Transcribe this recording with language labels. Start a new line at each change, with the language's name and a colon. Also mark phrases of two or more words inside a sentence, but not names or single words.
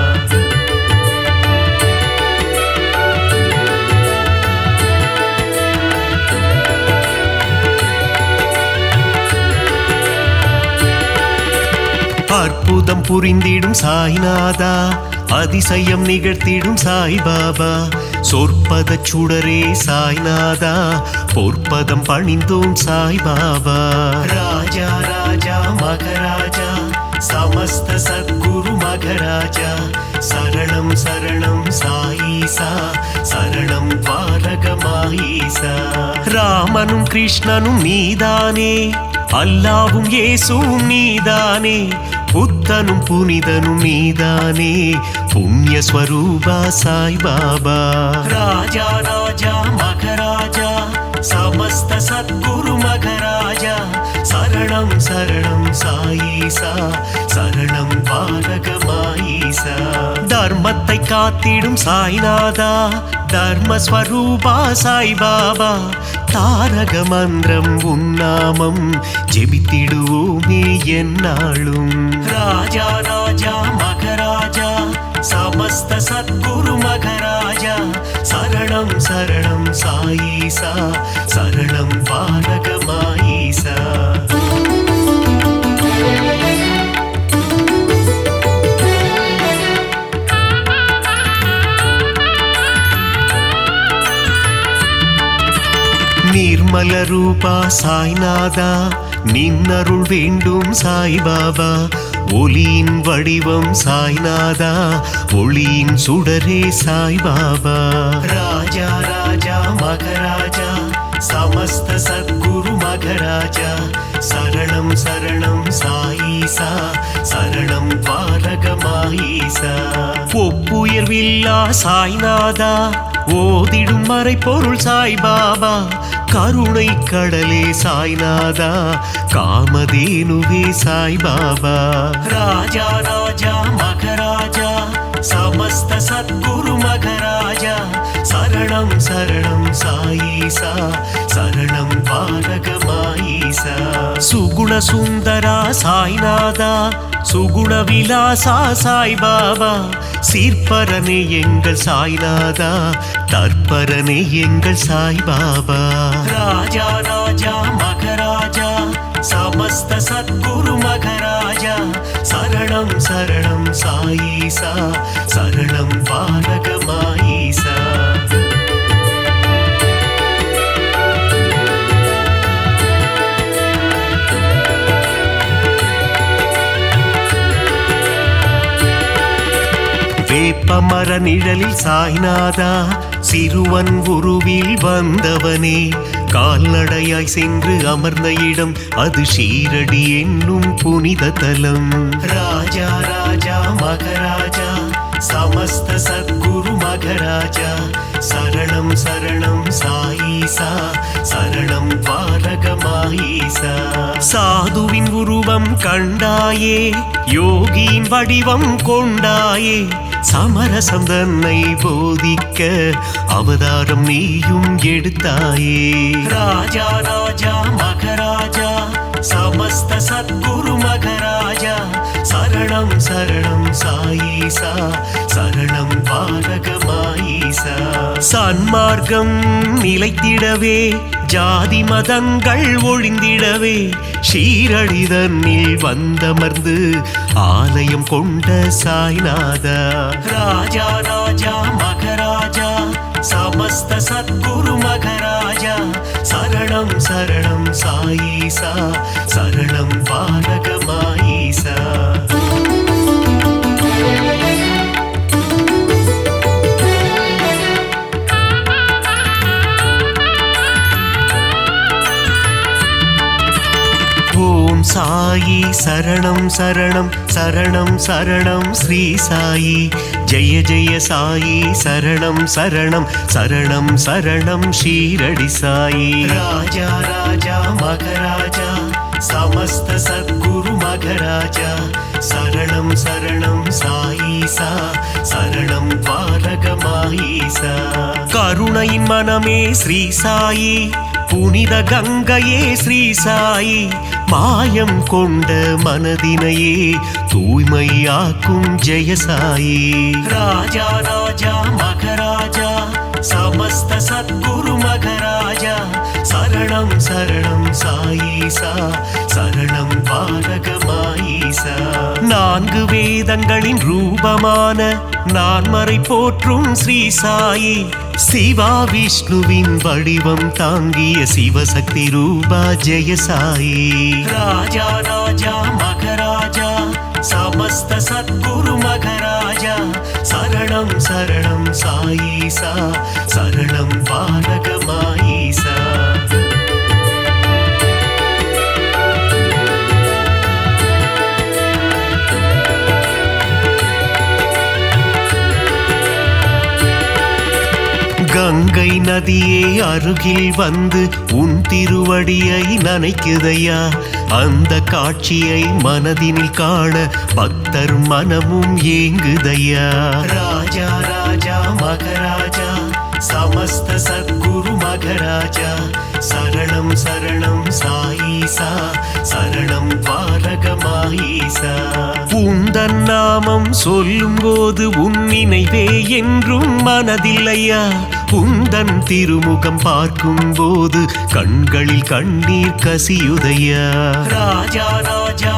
Tamil: அற்புதம் புரிந்திடும் சாய்நாதா அதிசயம் நிகழ்த்திடும் சாய்பாபா சொற்பத சுடரே சாய்நாதா பொற்பதம் பணிந்தோம் சாய்பாபா ராஜா ராஜா மகராஜா
Sanskrit: समस्त सद्गुरु मघराजा शरणं शरणं साईसा शरणं द्वारकमाईसा
Tamil: ராமனும் கிருஷ்ணனும் நீதானே அல்லாவும் இயேசுவும் நீதானே புத்தனும் புனிதனும் நீதானே புண்ணிய ஸ்வரூபா சாய் பாபா ராஜா ராஜா மகராஜா
Sanskrit: समस्त सद्गुरु मघराजा शरणं शरणं साईसा शरणं
Tamil: द्वारकमाईसा தர்மத்தை காத்திடும் சாய்நாதா தர்மஸ்வரூபா சாய் பாபா தாரக மந்திரம் உன்னாமம் ஜெபித்திடுவோமே என்னாலும் ராஜா ராஜா மகராஜா
Sanskrit: समस्त सद्गुरु मघराजा शरणं शरणं साईसा शरणं द्वारकमाईसा
Tamil: நிர்மல ரூபா சாய்நாதா நின்னருள் வேண்டும் சாய் பாபா ஒளியின் வடிவம் சாய்நாதா ஒளியின் சுடரே சாய் பாபா ராஜா ராஜா மகராஜா समस्त
Sanskrit: सद्गुरु मघराजा शरणं शरणं साईसा शरणं द्वारकमाईसा
Tamil: ஒப்புயர்வில்லா சாய்நாதா ஓதிடும் மறைபொருள் சாய் பாபா கருணை கடலே சாய்நாதா காமதேனுவே சாய் பாபா ராஜா ராஜா மகராஜா समस्त
Sanskrit: सद्गुरु मघराजा शरणं शरणं साईसा शरणं द्वारकमाईसा सुगुण
Tamil: சுந்தரா சாய்நாதா சுகுண விலாசா சாய் பாபா சீர்பரனே எங்கள் சாய்நாதா தற்பரனே எங்கள் சாய் பாபா ராஜா ராஜா மகராஜா
Sanskrit: समस्त सद्गुरु मघराजा शरणं शरणं साईसा शरणं द्वारकमाईसा
Tamil: வேப்பமர நிழலில் சாய்நாதா சிறுவன் உருவில் வந்தவனே கால்நடையாய் சென்று அமர்ந்த இடம் அது ஷீரடி என்னும் புனித தலம் ராஜா ராஜா
Sanskrit: மகராஜா समस्त सद्गुरु मघराजा शरणं शरणं साईसा शरणं द्वारकमाईसा
Tamil: சாதுவின் உருவம் கண்டாயே யோகியின் வடிவம் கொண்டாயே சமரசம் தன்னை போதிக்க அவதாரம் நீயும் எடுத்தாயே ராஜா ராஜா
Sanskrit: மகராஜா समस्त सद्गुरु मघराजा शरणं शरणं साईसा
Tamil: शरणं द्वारकमाईसा சன்மார்க்கம் நிலைத்திடவே ஜாதி மதங்கள் ஒழிந்திடவே ஷீரடி தன்னில் வந்தமர்ந்து ஆலயம் கொண்ட சாய்நாதா ராஜா ராஜா மகராஜா
Sanskrit: समस्त सद्गुरु मघराजा शरणं शरणं साईसा शरणं द्वारकमाईसा
Tamil: ஓம் சாயி சரணம் சரணம் சரணம் சரணம் ஸ்ரீ சாயி ஜெய ஜெய சாயி சரணம் சரணம் சரணம் சரணம் ஷீரடி சாயி ராஜா ராஜா
Sanskrit: மகராஜா समस्त सद्गुरु मघराजा शरणं शरणं साईसा शरणं द्वारकमाईसा
Tamil: கருணையின் மனமே ஸ்ரீ சாயி புனித கங்கையே ஸ்ரீ சாயி மாயம் கொண்ட மனதினையே தூய்மையாக்கும் ஜெய சாயி ராஜா ராஜா மகராஜா
Sanskrit: समस्त सद्गुरु मघराजा शरणं शरणं साईसा शरणं द्वारकमाईसा
Tamil: நான்கு வேதங்களின் ரூபமான நான்மறை போற்றும் ஸ்ரீ சாயி சிவா விஷ்ணுவின் வடிவம் தாங்கிய சிவசக்தி ரூபா ஜெய சாயி ராஜா ராஜா மகராஜா
Sanskrit: समस्त सद्गुरु मगराजा शरणं शरणं साईसा शरणं पालकमाईसा
Tamil: கங்கை நதியே அருகில் வந்து உன் திருவடியை நனைக்குதையா அந்த காட்சியை மனதினில் காண பக்தர் மனமும் ஏங்குதையா ராஜா ராஜா மகராஜா समस्त
Sanskrit: सद्गुरु मगराजा शरणं शरणं साईसा शरणं
Tamil: பாலகமாயிசா உந்தன் நாமம் சொல்லும் போது உன் நினைவே என்றும் மனதில்லையா உந்தன் திருமுகம் பார்க்கும் போது கண்களில் கண்ணீர் கசியுதையா ராஜா ராஜா